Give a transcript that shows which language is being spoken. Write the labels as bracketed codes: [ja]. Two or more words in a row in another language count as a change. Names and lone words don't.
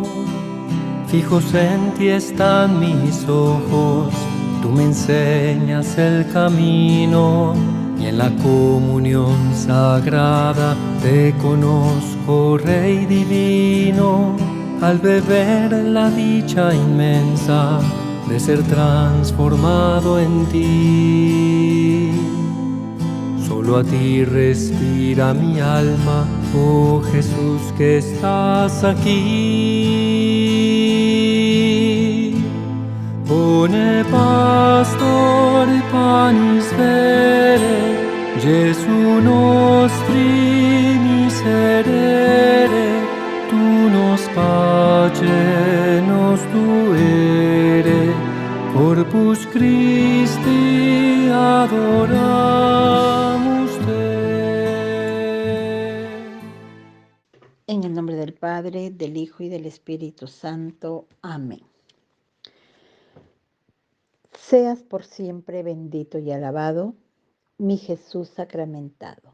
[es] Fijos en ti están mis ojos, tú me enseñas el camino, y en la comunión sagrada te conozco, Rey divino, al beber la dicha inmensa de ser transformado en ti. Solo a ti respira mi alma, oh Jesús que estás aquí. [la] Bone pastor panis vere, Gesù nostri miserere, tu nos pace nos tuere, Corpus Christi adoramus te. [es] En el nombre del Padre, del Hijo y del Espíritu Santo. Amén. Seas por siempre bendito y alabado, mi Jesús sacramentado.